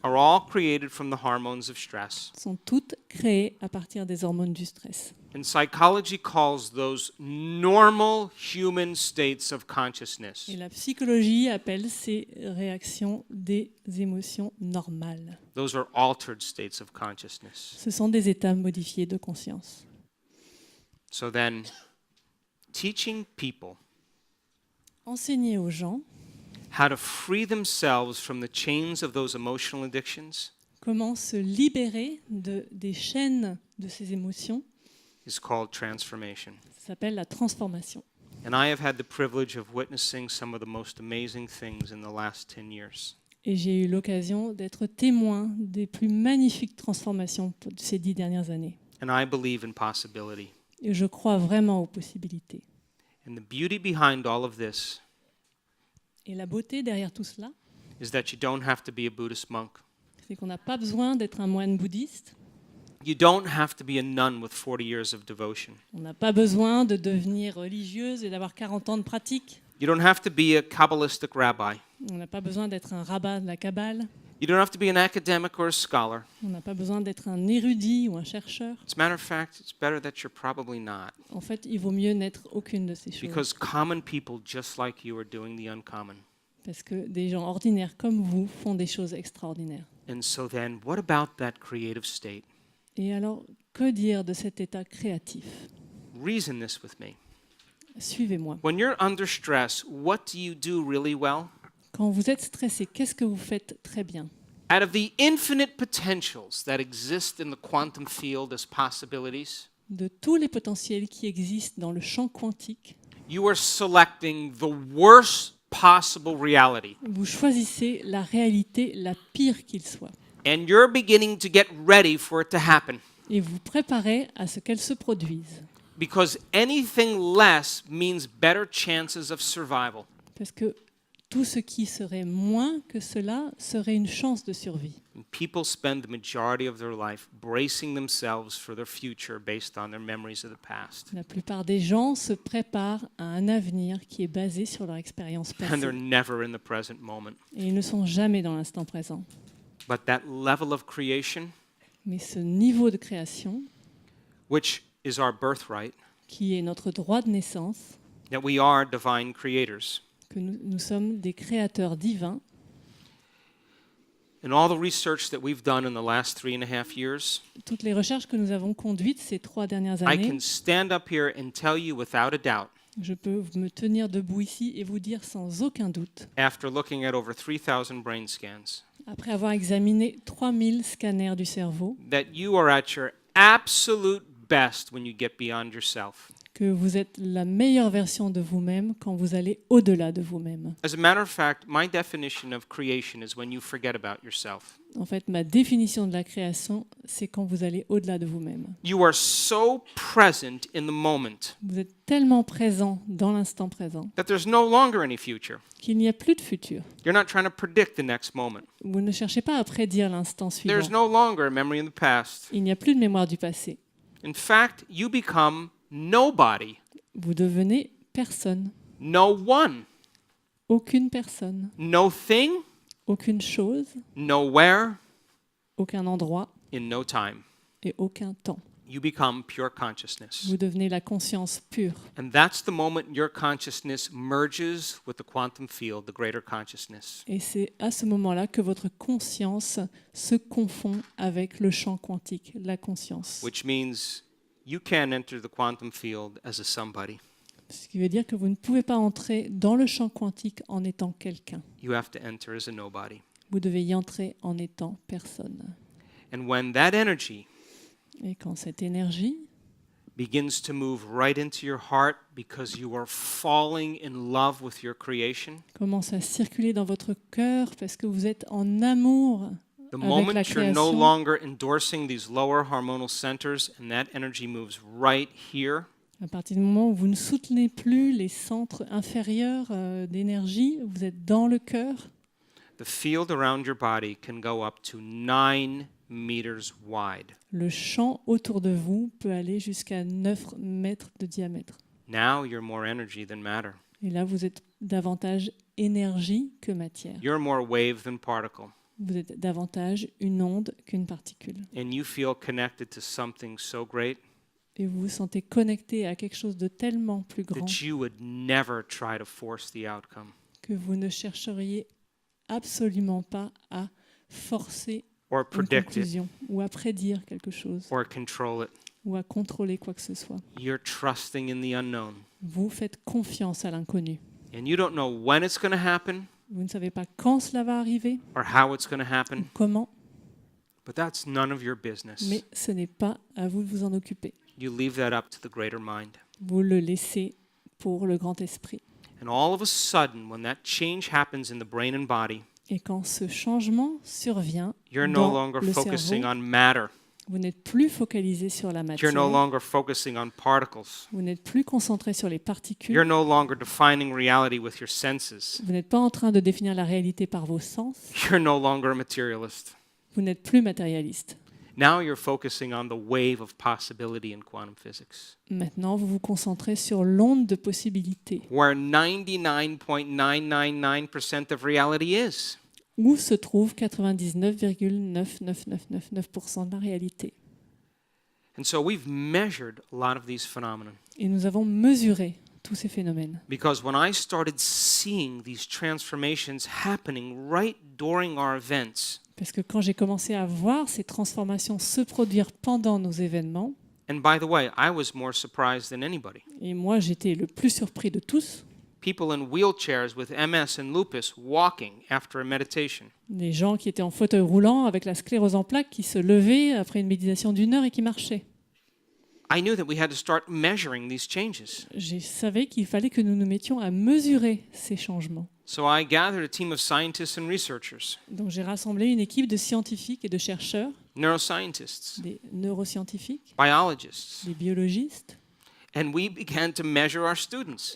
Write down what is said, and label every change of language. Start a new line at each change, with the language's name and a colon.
English: are all created from the hormones of stress.
French: sont toutes créées à partir des hormones du stress.
English: And psychology calls those normal human states of consciousness.
French: Et la psychologie appelle ces réactions des émotions normales.
English: Those are altered states of consciousness.
French: Ce sont des états modifiés de conscience.
English: So then, teaching people
French: Enseigner aux gens
English: how to free themselves from the chains of those emotional addictions
French: comment se libérer des chaînes de ces émotions,
English: is called transformation.
French: ça s'appelle la transformation.
English: And I have had the privilege of witnessing some of the most amazing things in the last 10 years.
French: Et j'ai eu l'occasion d'être témoin des plus magnifiques transformations de ces 10 dernières années.
English: And I believe in possibility.
French: Et je crois vraiment aux possibilités.
English: And the beauty behind all of this
French: Et la beauté derrière tout cela,
English: is that you don't have to be a Buddhist monk.
French: c'est qu'on n'a pas besoin d'être un moine bouddhiste.
English: You don't have to be a nun with 40 years of devotion.
French: On n'a pas besoin de devenir religieuse et d'avoir 40 ans de pratique.
English: You don't have to be a Kabbalistic rabbi.
French: On n'a pas besoin d'être un rabbin de la Kabbale.
English: You don't have to be an academic or a scholar.
French: On n'a pas besoin d'être un érudit ou un chercheur.
English: As a matter of fact, it's better that you're probably not,
French: En fait, il vaut mieux n'être aucune de ces choses.
English: because common people just like you are doing the uncommon.
French: Parce que des gens ordinaires comme vous font des choses extraordinaires.
English: And so then, what about that creative state?
French: Et alors, que dire de cet état créatif?
English: Reason this with me.
French: Suivez-moi.
English: When you're under stress, what do you do really well?
French: Quand vous êtes stressé, qu'est-ce que vous faites très bien?
English: Out of the infinite potentials that exist in the quantum field as possibilities,
French: De tous les potentiels qui existent dans le champ quantique,
English: you are selecting the worst possible reality.
French: vous choisissez la réalité la pire qu'il soit.
English: And you're beginning to get ready for it to happen.
French: Et vous préparez à ce qu'elle se produise.
English: Because anything less means better chances of survival.
French: Parce que tout ce qui serait moins que cela serait une chance de survie.
English: And people spend the majority of their life bracing themselves for their future based on their memories of the past.
French: La plupart des gens se préparent à un avenir qui est basé sur leur expérience
English: And they're
French: passée.
English: never in the present moment.
French: Et ils ne sont jamais dans l'instant présent.
English: But that level of creation,
French: Mais ce niveau de création,
English: which is our birthright,
French: qui est notre droit de naissance,
English: that we are divine creators.
French: que nous sommes des créateurs divins,
English: And all the research that we've done in the last 3.5 years,
French: toutes les recherches que nous avons conduites ces 3 dernières
English: I
French: années,
English: can stand up here and tell you without a doubt,
French: je peux me tenir debout ici et vous dire sans aucun doute,
English: after looking at over 3,000 brain scans,
French: après avoir examiné 3000 scanners du cerveau,
English: that you are at your absolute best when you get beyond yourself.
French: que vous êtes la meilleure version de vous-même quand vous allez au-delà de vous-même.
English: As a matter of fact, my definition of creation is when you forget about yourself.
French: En fait, ma définition de la création, c'est quand vous allez au-delà de vous-même.
English: You are so present in the moment
French: Vous êtes tellement présent dans l'instant présent
English: that there's no longer any future.
French: qu'il n'y a plus de futur.
English: You're not trying to predict the next moment.
French: Vous ne cherchez pas à prédire l'instant
English: There's
French: suivant.
English: no longer a memory in the past.
French: Il n'y a plus de mémoire du passé.
English: In fact, you become nobody,
French: Vous devenez personne.
English: no one,
French: Aucune personne.
English: no thing,
French: Aucune chose.
English: nowhere,
French: Aucun endroit
English: in no time.
French: et aucun temps.
English: You become pure consciousness.
French: Vous devenez la conscience pure.
English: And that's the moment your consciousness merges with the quantum field, the greater consciousness.
French: Et c'est à ce moment-là que votre conscience se confond avec le champ quantique, la conscience.
English: Which means you can't enter the quantum field as a somebody.
French: Ce qui veut dire que vous ne pouvez pas entrer dans le champ quantique en étant quelqu'un.
English: You have to enter as a nobody.
French: Vous devez y entrer en étant personne.
English: And when that energy
French: Et quand cette énergie
English: begins to move right into your heart because you are falling in love with your creation,
French: commence à circuler dans votre cœur parce que vous êtes en amour
English: the
French: avec
English: moment
French: la
English: you're no
French: création,
English: longer endorsing these lower hormonal centers and that energy moves right here,
French: à partir du moment où vous ne soutenez plus les centres inférieurs d'énergie, vous êtes dans le cœur,
English: the field around your body can go up to 9 meters wide.
French: le champ autour de vous peut aller jusqu'à 9 mètres de diamètre.
English: Now you're more energy than matter.
French: Et là, vous êtes davantage énergie que matière.
English: You're more wave than particle.
French: Vous êtes davantage une onde qu'une particule.
English: And you feel connected to something so great
French: Et vous vous sentez connecté à quelque chose de tellement plus grand
English: that you would never try to force the outcome.
French: que vous ne chercheriez absolument pas à forcer
English: Or
French: une
English: predict it,
French: conclusion ou à prédire quelque chose
English: or control it.
French: ou à contrôler quoi que ce soit.
English: You're trusting in the unknown.
French: Vous faites confiance à l'inconnu.
English: And you don't know when it's going to happen
French: Vous ne savez pas quand cela va arriver,
English: or how it's going to
French: ou
English: happen,
French: comment,
English: but that's none of your business.
French: mais ce n'est pas à vous de vous en occuper.
English: You leave that up to the greater mind.
French: Vous le laissez pour le grand esprit.
English: And all of a sudden, when that change happens in the brain and body,
French: Et quand ce changement survient
English: you're no
French: dans
English: longer
French: le
English: focusing
French: cerveau,
English: on matter.
French: Vous n'êtes plus focalisé sur la
English: You're
French: matière.
English: no longer focusing on particles.
French: Vous n'êtes plus concentré sur les particules.
English: You're no longer defining reality with your senses.
French: Vous n'êtes pas en train de définir la réalité par vos sens.
English: You're no longer a materialist.
French: Vous n'êtes plus matérialiste.
English: Now you're focusing on the wave of possibility in quantum physics,
French: Maintenant, vous vous concentrez sur l'onde de possibilités.
English: where 99.9999% of reality is.
French: Où se trouve 99,99999% de la réalité.
English: And so we've measured a lot of these phenomena.
French: Et nous avons mesuré tous ces phénomènes.
English: Because when I started seeing these transformations happening right during our events,
French: Parce que quand j'ai commencé à voir ces transformations se produire pendant nos événements,
English: and by the way, I was more surprised than anybody.
French: et moi j'étais le plus surpris de tous,
English: People in wheelchairs with MS and lupus walking after a meditation.
French: les gens qui étaient en fauteuil roulant avec la sclérose en plaques qui se levaient après une méditation d'1 heure et qui marchaient.
English: I knew that we had to start measuring these changes.
French: Je savais qu'il fallait que nous nous mettions à mesurer ces changements.
English: So I gathered a team of scientists and researchers,
French: Donc j'ai rassemblé une équipe de scientifiques et de chercheurs,
English: neuroscientists,
French: des neuroscientifiques,
English: biologists,
French: des biologistes,
English: and we began to measure our students.